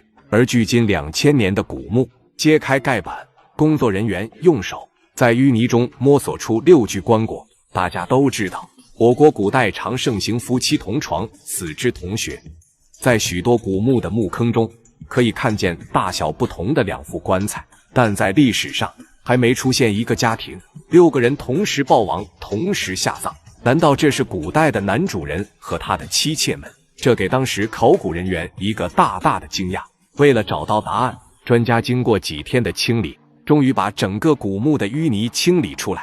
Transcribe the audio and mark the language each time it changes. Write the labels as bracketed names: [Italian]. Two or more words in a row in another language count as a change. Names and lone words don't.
[Chinese] 而距今2000年的古墓，揭開蓋板，工作人員用手在淤泥中摸索出6具棺椁。大家都知道，我國古代常盛行夫妻同床，死之同穴。在許多古墓的墓坑中，可以看見大小不同的2副棺材，但在歷史上還沒出現一個家庭6個人同時暴亡，同時下葬。難道這是古代的男主人和他的妻妾們？這給當時考古人員一個大大的驚訝。為了找到答案，專家經過幾天的清理，終於把整個古墓的淤泥清理出來。